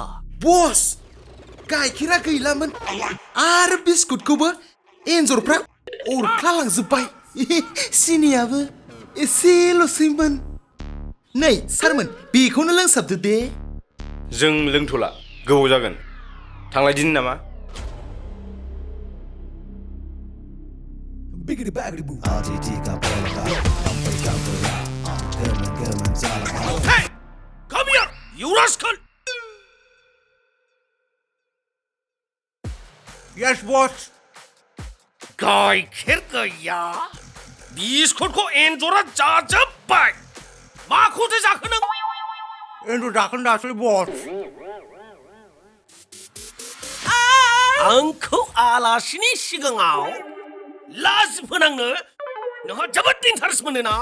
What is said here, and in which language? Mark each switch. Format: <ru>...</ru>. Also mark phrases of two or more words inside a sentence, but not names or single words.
<brx>बस गाइखेरा गैलामोन आरो बिस्कुटखौबो एन्जरफ्रा अरख्ला लांजोब्बाय सिनियाबो एसेल'सैमोन नै सारमोन बेखौनो लोंसाबदो दे जों लोंथ'ला गोबाव जागोन थांलायदिनि नामा</brx> <en>Hey come here you rascal Yes, boss.</en> <brx>गाइखेर गैया बिस्कुटखौ एन्जरा जाजोब्बाय माखौथो जाखो नों एन्जर जाखोन दासै बस आंखौ आलासिनि सिगाङाव लाज फोनांनो नोंहा जोबोद इन्टारेस्ट मोनो ना</brx>